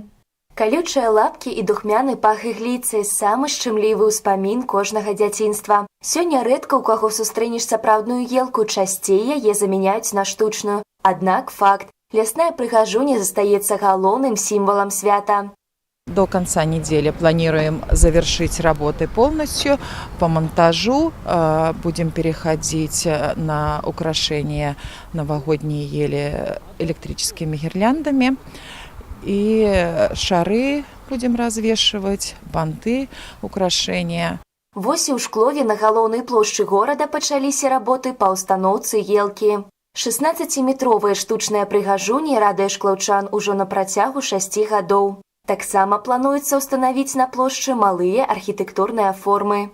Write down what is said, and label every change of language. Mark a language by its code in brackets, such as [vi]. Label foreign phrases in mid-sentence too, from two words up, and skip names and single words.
[be] Калючыя лапкі і духмяны пах ігліцы – самы шчымлівы ўспамін кожнага дзяцінства. Сёння рэдка ў каго сустрэнеш сапраўдную елку, часцей яе замяняюць на штучную. Аднак факт – лясная прыгажуня застаецца галоўным сімвалам свята. [ru] До конца недели планируем завершить работы полностью. По монтажу будем переходить на украшение новогодней ели электрическими гирляндами. И шары будем развешивать, банты, украшения. [be] Вось і ў Шклове на галоўнай плошчы горада пачаліся работы па ўстаноўцы елкі. 16-метровая штучная прыгажуня радуе шклаўчан ужо на працягу 6 гадоў. Таксама плануецца ўстанавіць на плошчы малыя архітэктурныя формы.